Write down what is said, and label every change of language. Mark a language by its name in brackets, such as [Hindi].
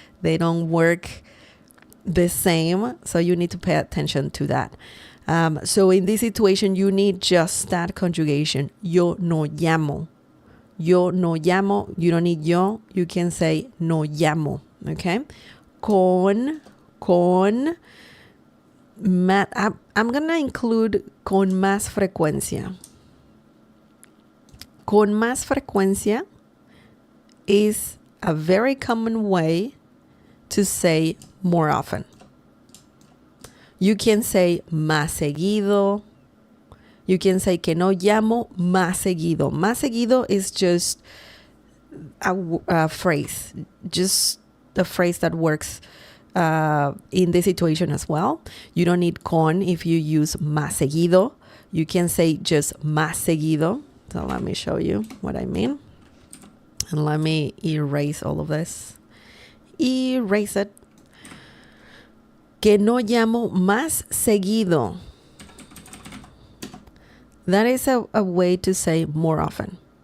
[English] They don't work the same, so you need to pay attention to that. So in this situation, you need just that conjugation, [Spanish] yo no llamo. Yo no llamo, [English] you don't need yo, you can say [Spanish] no llamo, [English] okay? I'm gonna include [Spanish] con más frecuencia. Con más frecuencia [English] is a very common way to say more often. You can say [Spanish] más seguido. [English] You can say [Spanish] que no llamo más seguido. Más seguido [English] is just a phrase, just the phrase that works in this situation as well. You don't need con if you use [Spanish] más seguido. [English] You can say just más seguido. So let me show you what I mean. And let me erase all of this. Erase it. [Spanish] Que no llamo más seguido. [English] That is a way to say more often.